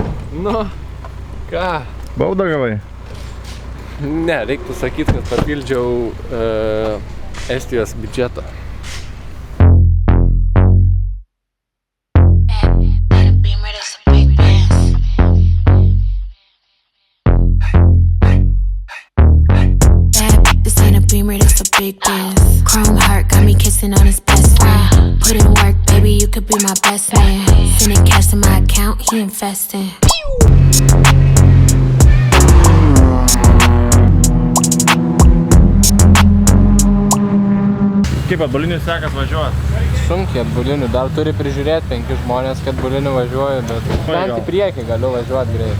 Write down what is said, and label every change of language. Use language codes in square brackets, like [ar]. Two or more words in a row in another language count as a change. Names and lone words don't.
[lt] Nu, ką? Baudą gavai? Ne, reiktų sakyti, kad papildžiau Estijos biudžetą. [en] Big dance. Chrome heart got me kissing on his best friend. Put in work, baby, you could be my best man. Sending cash to my account, he investing. [lt] Kaip atbulinių sekas važiuot? Sunkiai atbulinių, dar turi prižiūrėti 5 žmonės, kad atbulinių važiuoju, bet bent į priekį galiu važiuoti greit.